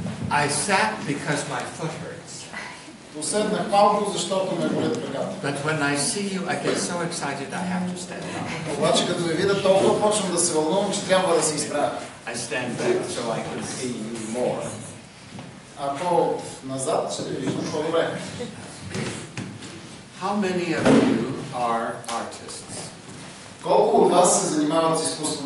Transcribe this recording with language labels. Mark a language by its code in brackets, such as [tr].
[en] I sat because my foot hurts. [bg] Поседнах малко, защото ме болят краката. [en] But when I see you, I get so excited I have to stand up. [bg] Обаче като ви видя толкова, почвам да се вълнувам, че трябва да се изправя. [en] I stand back so I can see you more. [bg] Ако назад, ще ви виждам по-добре. [en] How many of you are artists? [bg] Колко от вас се занимават с изкуство?